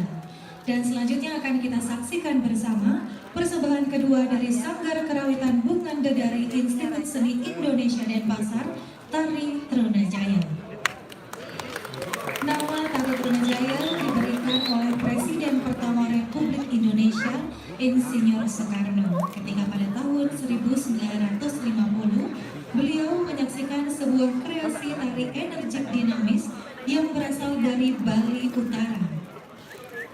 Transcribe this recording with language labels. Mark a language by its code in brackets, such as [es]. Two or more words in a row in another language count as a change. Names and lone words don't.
[id] Dan selanjutnya akan kita saksikan bersama persembahan kedua dari Sanggar Kerawitan Bungan Dedari Institut Seni Indonesia Denpasar, Tari Trunajaya. Nama Tari Trunajaya diberikan oleh Presiden pertama Republik Indonesia, Insinyur Soekarno, ketika pada tahun 1950 beliau menyaksikan sebuah kreasi tari energik dinamis yang berasal dari Bali Utara.